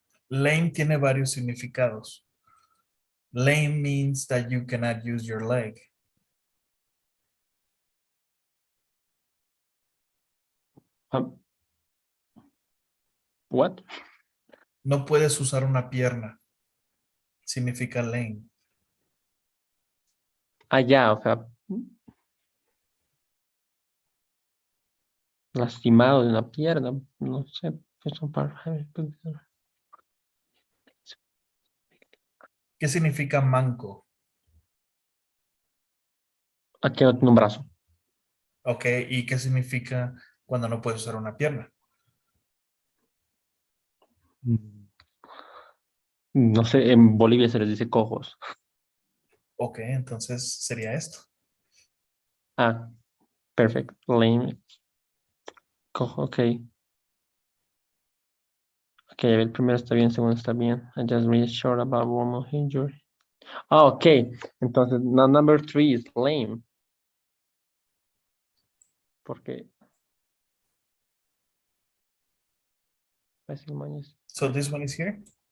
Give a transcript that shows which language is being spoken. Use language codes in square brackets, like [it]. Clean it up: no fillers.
[es] Lame tiene varios significados. [en] Lame means that you cannot use your leg. What? [es] No puedes usar una pierna. Significa lame. Ya, o sea, lastimado de una pierna, no sé, son para... ¿Qué significa manco? Aquí no tiene un brazo. Ok, ¿y qué significa cuando no puedes usar una pierna? No sé, en Bolivia se les dice cojos. Ok, entonces sería esto. [en] Perfect. Lame. [es] Cojo, [en] ok. [es] Ok, a ver, primero está bien, segundo está bien. [en] I just read short about woman injury. Ok. Entonces, number 3 is lame. [es] Porque... [en] So this one is here?